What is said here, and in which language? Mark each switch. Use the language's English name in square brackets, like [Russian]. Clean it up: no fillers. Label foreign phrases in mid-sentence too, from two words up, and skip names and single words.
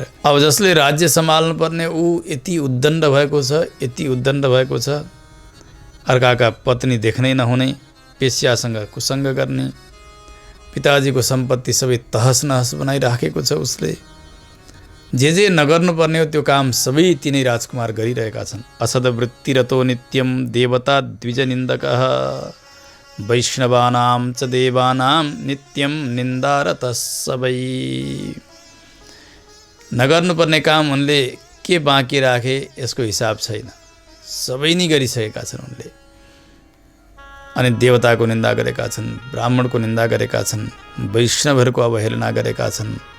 [Nepali] अब जसले राज्य सम्हाल्नु पर्ने ऊ यति उद्दण्ड भएको छ, यति उद्दण्ड भएको छ। अर्काका पत्नी देख्नै नहुने, पेश्यासँग कुसङ्ग गर्ने, पिताजीको सम्पत्ति सबै तहस नहस बनाइराखेको छ उसले। जे नगर्नुपर्ने हो त्यो काम सबै तिनै राजकुमार गरिरहेका छन्। [Sanskrit] असदवृत्तिरतो नित्यम देवता द्विजनिन्दकः वैष्णवानां च देवानां नित्यम निन्दारत सबै। [Nepali] नगर्नुपर्ने काम उनले के बाँकी राखे यसको हिसाब छैन, सबै नै गरिसकेका छन् उनले। अनि देवताको निन्दा गरेका छन्, ब्राह्मणको निन्दा गरेका छन्, वैष्णवहरूको अवहेलना गरेका छन्।